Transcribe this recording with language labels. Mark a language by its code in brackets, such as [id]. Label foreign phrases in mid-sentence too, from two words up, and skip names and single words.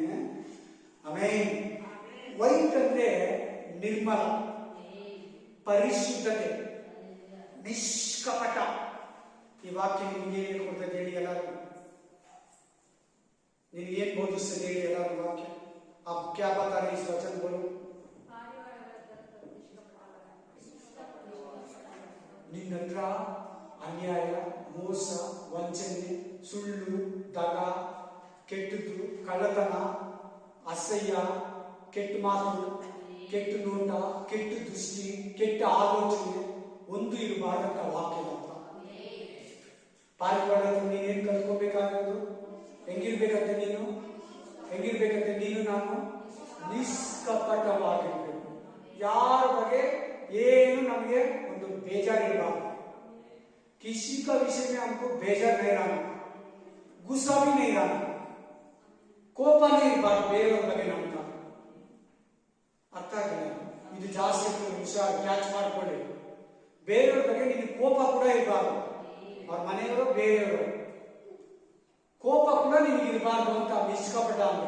[kn] ಆಮೇಲೆ ವೈಟ್ ಅಂದ್ರೆ ನಿರ್ಮಲ, ಪರಿಶುದ್ಧತೆ, ನಿಷ್ಕಪಟ. ಈ ವಾಕ್ಯ ನಿಮ್ಗೆ ಏನು ಕೊಡ್ತದೆ ಹೇಳಿ ಎಲ್ಲರೂ? ನಿನ್ಗೆ ಏನ್ ಬೋಧಿಸ್ತದೆ ಹೇಳಿ ಎಲ್ಲರೂ ವಾಕ್ಯ? [hi] आप क्या बता रहे इस वचन बोलो? [kn] ನಿನ್ನ ಹತ್ರ ಅನ್ಯಾಯ, ಮೋಸ, ವಂಚನೆ, ಸುಳ್ಳು, ದಗ, ಕೆಟ್ಟದ್ದು, ಕಳ್ಳತನ, ಅಸಹ್ಯ, ಕೆಟ್ಟ ಮಾತು, ಕೆಟ್ಟ ನೋಟ, ಕೆಟ್ಟ ದೃಷ್ಟಿ, ಕೆಟ್ಟ ಆಲೋಚನೆ ಒಂದು ಇರಬಾರ್ದಂತ ವಾಕ್ಯದ ಅರ್ಥ. ಪಾರಿವಾಳ ನೀನೇನ್ ಕಲ್ತ್ಕೋಬೇಕಾಗೋದು? ಹೆಂಗಿರ್ಬೇಕಂತೆ ನೀನು? ಹೆಂಗಿರ್ಬೇಕಂತೆ ನೀನು? ನಾನು ನಿಷ್ಕಪಟವಾಗಿರ್ಬೇಕು. ಯಾರ ಬಗ್ಗೆ ಏನು ನಮಗೆ ಒಂದು ಬೇಜಾರಿರಬಾರ್ದು. [hi] किसी का विषय में हमको बेजार नहीं रहना, गुस्सा भी नहीं रहना, [kn] ಕೋಪ ಇರಬಾರ್ದು ಬೇರೆಯವ್ರ ಬಗ್ಗೆ. ನಮ್ಗ ಅರ್ಥ ಆಗಿಲ್ಲ, ಇದು ಜಾಸ್ತಿ ಹುಷಾರ್ ಕ್ಯಾಚ್ ಮಾಡ್ಕೊಳ್ಳಿ. ಬೇರೆಯವ್ರ ಬಗ್ಗೆ ನಿಮ್ಗೆ ಕೋಪ ಕೂಡ ಇರಬಾರ್ದು. ಅವ್ರ ಮನೆಯವರು, ಬೇರೆಯವರು, ಕೋಪ ಕೂಡ ನಿಮಗೆ ಇರಬಾರ್ದು ಅಂತ ನಿಷ್ಕಪಟ ಅಂದ್ರೆ.